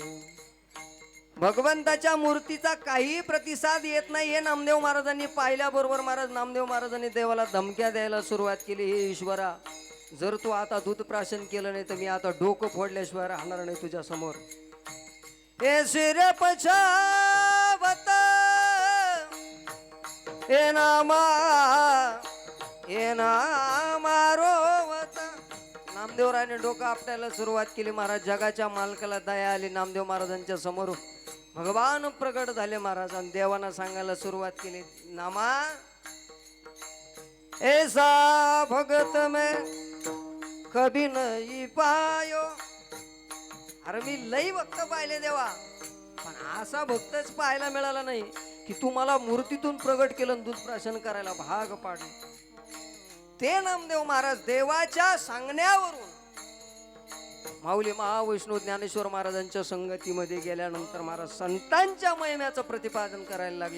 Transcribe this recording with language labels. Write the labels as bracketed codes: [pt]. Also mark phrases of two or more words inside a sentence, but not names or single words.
[mr] भगवंताच्या मूर्तीचा काही प्रतिसाद येत नाही हे नामदेव महाराजांनी पाहिल्याबरोबर नामदेव महाराजांनी देवाला धमक्या द्यायला सुरुवात केली. हे ईश्वरा, जर तू आता दूध प्राशन केलं नाही तर मी आता डोकं फोडल्याशिवाय राहणार नाही तुझ्या समोर. [hi] हे शिर पछावत हे नामा रोवत [mr] नामदेवरायाने डोकं आपटायला सुरुवात केली. महाराज जगाच्या मालकाला दया आली. नामदेव महाराजांच्या समोर भगवान प्रगट झाले महाराज आणि देवांना सांगायला सुरुवात केली. [hi] नामा ऐसा भगत में कभी नहीं पायो. [mr] अरे मी लई भक्त पाहिले देवा, पण असा भक्तच पाहायला मिळाला नाही की तू मला मूर्तीतून प्रगट केलं आणि दूध प्राशन करायला भाग पाडले. ते नामदेव महाराज देवाच्या सांगण्यावरून माऊली महावैष्णव ज्ञानेश्वर महाराजांच्या संगतीमध्ये गेल्यानंतर महाराज संतांच्या महिम्याचं प्रतिपादन करायला लागले.